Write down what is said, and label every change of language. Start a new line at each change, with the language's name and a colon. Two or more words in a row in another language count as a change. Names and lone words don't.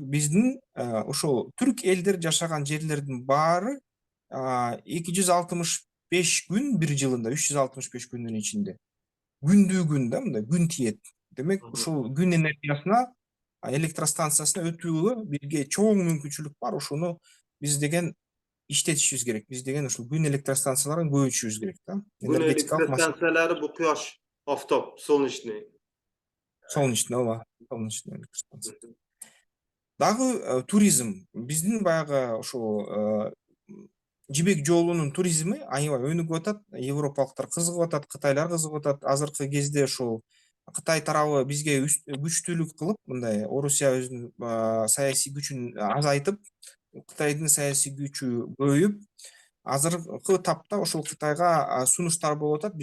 Kyrgyz: Биздин ошол түрк элдер жашаган жерлердин баары 265 күн бир жылында, 365 күндүн ичинде күндүгүн да мындай күн тиет. Демек, ушул күн энергиясына электростанциясына өтүүгө бизге чоң мүмкүнчүлүк бар. Ушуну биз деген иштетишибиз керек. Биз деген ушул күн электростанцияларын көбөйтүшүбүз керек да.
Uzbek: Buni
Kyrgyz: Энергетикалык маселе.
Uzbek: elektrostansiyalari bu quyosh, oftob,
Kyrgyz: солнечный. Солнечный, ооба,
Russian: солнечный электростанция.
Kyrgyz: Дагы туризм. Биздин баягы ушул жибек жолунун туризми аябай өнүгүп атат. Европалыктар кызыгып атат, кытайлар кызыгып атат. Азыркы кезде ушул Кытай тарабы бизге күчтүүлүк кылып, мындай Орусия өзүнүн саясий күчүн азайтып, Кытайдын саясий күчү көбөйүп, азыркы тапта ошол Кытайга сунуштар болуп атат.